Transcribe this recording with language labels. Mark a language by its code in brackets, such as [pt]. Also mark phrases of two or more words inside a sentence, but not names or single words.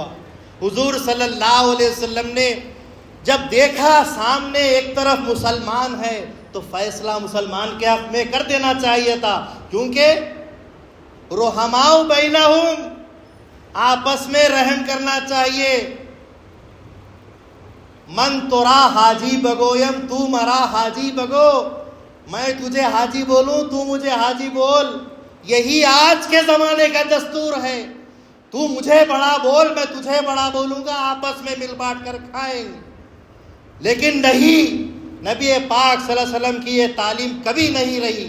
[ur] حضور صلی اللہ علیہ وسلم نے جب دیکھا سامنے ایک طرف مسلمان ہے تو فیصلہ مسلمان کے حق میں کر دینا چاہیے تھا، کیونکہ [ar] رحماء بینہم، [ur] آپس میں رحم کرنا چاہیے۔ [fa] من ترا حاجی بگویم تو مرا حاجی بگو، [ur] میں تجھے حاجی بولوں تو مجھے حاجی بول، یہی آج کے زمانے کا دستور ہے۔ تو مجھے بڑا بول، میں تجھے بڑا بولوں گا، آپس میں مل بانٹ کر کھائیں گے۔ لیکن نہیں، نبی پاک صلی اللہ علیہ وسلم کی یہ تعلیم کبھی نہیں رہی۔